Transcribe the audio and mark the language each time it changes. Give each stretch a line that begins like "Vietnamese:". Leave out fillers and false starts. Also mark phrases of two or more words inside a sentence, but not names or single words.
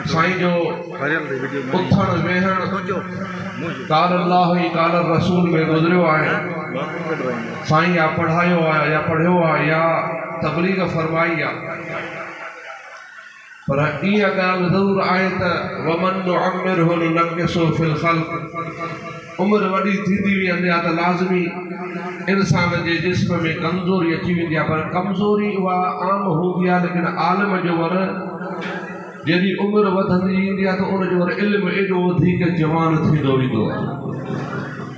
Sindhi: साईं जो उथण वेहण
Arabic: قال الله
Sindhi: ई
Arabic: قال رسول
Sindhi: में गुज़रियो आहे। साईं या पढ़ायो आहे या पढ़ियो आहे या तबलीग फरमाई आहे, पर इहा ॻाल्हि ज़रूरु आहे त
Arabic: ومن نعمره ننكسه في الخلق.
Sindhi: उमिरि वॾी थींदी वेंदी आहे त लाज़मी इंसान जे जिस्म में कमज़ोरी अची वेंदी आहे, पर कमज़ोरी उहा आम हूंदी आहे। लेकिन आलिम जो वर जॾहिं उमिरि वधंदी ईंदी आहे त उनजो वर इल्मु एॾो वधीक जवान थींदो वेंदो आहे।